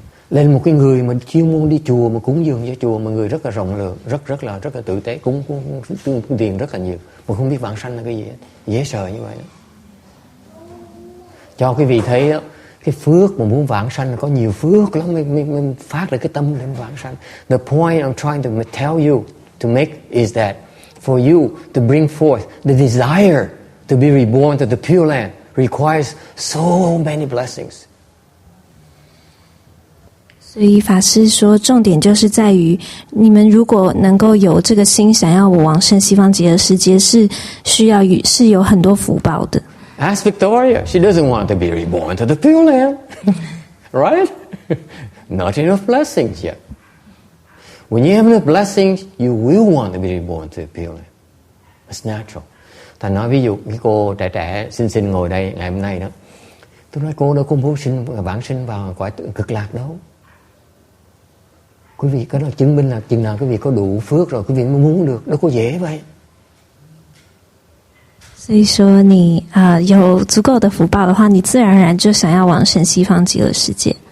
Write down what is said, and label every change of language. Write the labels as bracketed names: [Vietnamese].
[Vietnamese] Lên một cái người mà chuyên môn đi chùa mà cúng dường cho chùa, mà người rất là rộng lượng, rất là tử tế, cúng tiền rất là nhiều, mà không biết vãng sanh là cái gì, dễ sợ như vậy đó. Cho quý vị thấy đó, cái phước mà muốn vãng sanh là có nhiều phước lắm, mình phát ra cái tâm để vãng sanh. [English] The point I'm trying to tell you to make is that for you to bring forth the desire to be reborn to the Pure Land requires so many blessings. [Chinese] 所以法师说，重点就是在于你们如果能够有这个心，想要我往生西方极乐世界，是有很多福报的。 [English] Ask Victoria, she doesn't want to be reborn to the Pure Land, right? Not enough blessings yet. When you have enough blessings, you will want to be reborn to the Pure Land. It's natural. [Vietnamese] Ta nói ví dụ cái cô trẻ xinh ngồi đây ngày hôm nay đó, tôi nói cô đâu có muốn vãng sinh vào cõi cực lạc đâu. Quý vị có đó chứng minh là chừng nào quý vị có đủ phước rồi quý vị mới muốn được, đâu có dễ vậy. [Chinese] 所以说你有足够的福报的话，你自然而然就想要往生西方极乐世界。